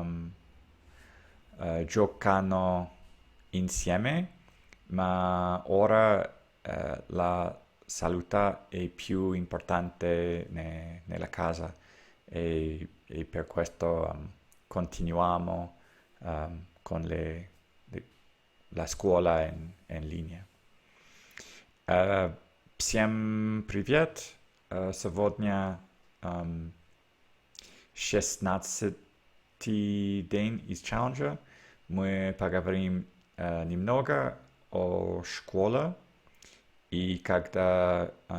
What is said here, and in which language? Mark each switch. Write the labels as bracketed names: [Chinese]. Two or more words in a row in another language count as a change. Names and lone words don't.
[Italian] giocano insieme, ma ora la salute è più importante nella casa e per questo continuiamo con la scuola in linea. [Russian] Всем привет! Сегодня 16 третий день из челленджа мы поговорим немного о школе и когда